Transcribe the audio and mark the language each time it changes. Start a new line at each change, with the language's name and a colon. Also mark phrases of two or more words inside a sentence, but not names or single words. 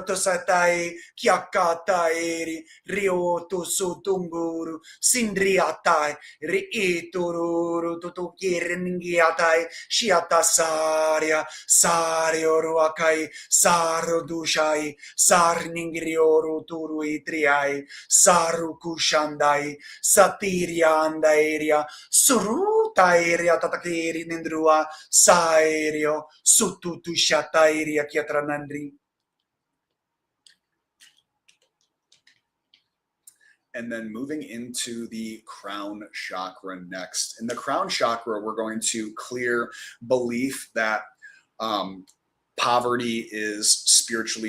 English: tosatai kiakataeri riotu sutunguru sindriatai riituru tutukir ningiatai shiatas Saria, Sario Ruakai, Saro Dushai, Sarningrioru Turui Triai, Saru Kushandai, Satiria Andaeria, Suruta Eria Tatakiri Nindrua, Saerio, Sututu Shatairia Kiatranandri. And then moving into the crown chakra next. In the crown chakra, we're going to clear belief that poverty is spiritually